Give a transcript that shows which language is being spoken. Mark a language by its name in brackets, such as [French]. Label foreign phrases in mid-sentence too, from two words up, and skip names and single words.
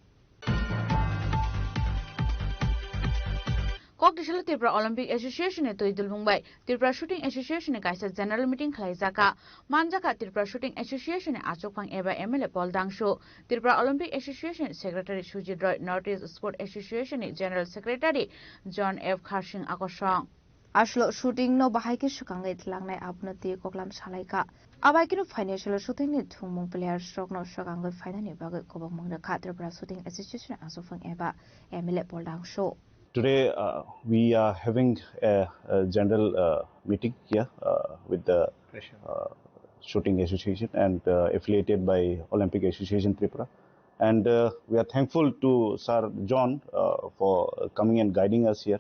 [Kok Borok] Kokdishal Tripura Olympic Association e toidul Mumbai Tripura Shooting Association e kaisa [English] general meeting [Kok Borok] khlaijaka manjaka Tripura Shooting Association e achokphang eba MLA Paul Dangshu Tripura Olympic Association Secretary Sujit Roy Northeast Sport Association e General Secretary John F. Kharsing Akosong Ashlo shooting no bahaike sukangai tlangnai abnati koklam salaika abaikinu [English] financial shooting [Kok Borok] ni thumung [English] players stroke [Kok Borok] no sukangai finani bagai kobang mangda Tripura Shooting Association achokphang eba MLA Paul Dangshu. [English] Today we are having a general meeting here with the Shooting Association and affiliated by Olympic Association Tripura, and we are thankful to Sir John for coming and guiding us here.